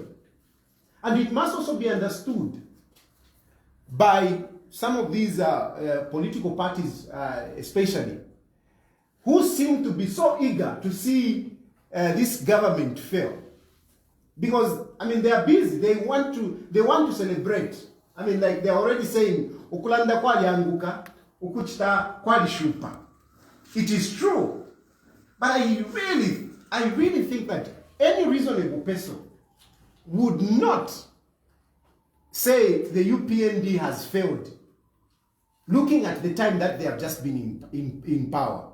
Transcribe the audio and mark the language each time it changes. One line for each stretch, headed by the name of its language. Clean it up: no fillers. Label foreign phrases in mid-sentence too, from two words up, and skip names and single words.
English: And it must also be understood by some of these political parties, especially, who seem to be so eager to see this government fail. Because, they are busy. They want to celebrate. Like they're already saying,
Bemba: Ukulanda kwali anguka, ukuchita kwali shupa.
English: It is true. But I really think that any reasonable person would not say the UPND has failed, looking at the time that they have just been in power.